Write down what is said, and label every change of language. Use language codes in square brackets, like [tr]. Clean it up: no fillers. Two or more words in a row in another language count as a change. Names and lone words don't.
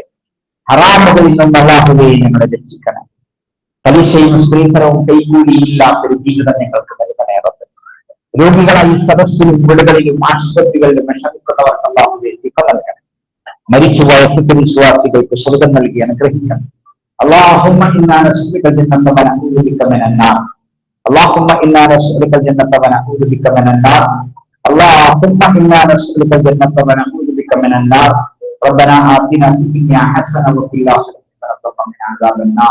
[ml] ഹറാമുകളിൽ നിന്ന് അല്ലാഹുവേ ഞങ്ങളെ രക്ഷിക്കണം. പലിശയും സ്ത്രീധനവും കൈകൂലിയില്ലാത്തൊരു ജീവിതം ഞങ്ങൾക്ക് നൽകണേറട്ടെ. രോഗികളായി സദസ്സിലും വീടുകളിലും ആശുപത്രികളിലും വിഷമിക്കുന്നവർക്ക് അല്ലാഹുവേ ശിഫ നൽകണം. മരിച്ചുപോയ വിശ്വാസികൾക്ക് സ്വർഗ്ഗം നൽകി അനുഗ്രഹിക്കണം. [ar] اللهم إنا نسألك الجنة ونعوذ بك من النار. اللهم إنا نسألك الجنة ونعوذ بك من النار. اللهم إنا نسألك الجنة ونعوذ بك من النار. ربنا آتنا في الدنيا حسنة وفي الآخرة حسنة وقنا عذاب النار.